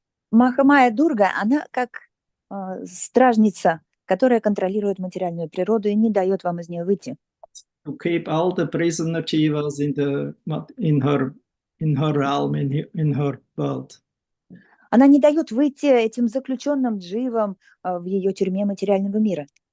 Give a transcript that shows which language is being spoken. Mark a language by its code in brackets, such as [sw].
[ru] Махамая Дурга, она как стражница, которая контролирует материальную природу и не дает вам из нее выйти. [en] To keep all the prisoner jivas in her realm, in her world. [ru] Она не дает выйти этим заключенным дживам в ее тюрьме материального мира.